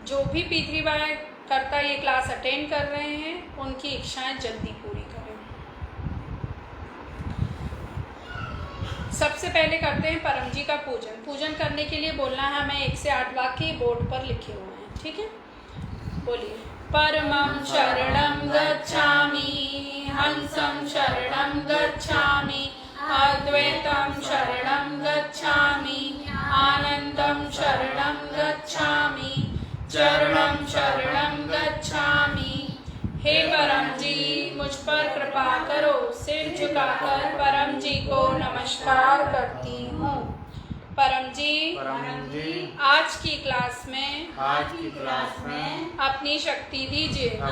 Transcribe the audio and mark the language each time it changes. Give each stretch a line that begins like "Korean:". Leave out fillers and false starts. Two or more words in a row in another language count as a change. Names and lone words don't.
Hindi: जो भी P3Y कर्ता ये क्लास अटेंड कर रहे हैं उनकी इच्छाएं जल्दी पूरी करें। सबसे पहले करते हैं परम जी का पूजन। पूजन करने के लिए बोलना है हमें 1 से 8 वाक्य बोर्ड पर लिखे हुए हैं, ठीक है? बोलिए।
Sanskrit: परमं शरणं गच्छामि, हंसं शरणं गच्छामि, अद्वैतं शरणं गच्छामि, आनंदं शरणं गच्छामि, चरणं शरणं गच्छामि।
Hindi: हे परम जी मुझ पर कृपा करो। सिर झुकाकर परम जी को नमस्कार करती हूँ। परम जी आज की क्लास में अपनी शक्ति दीजिए।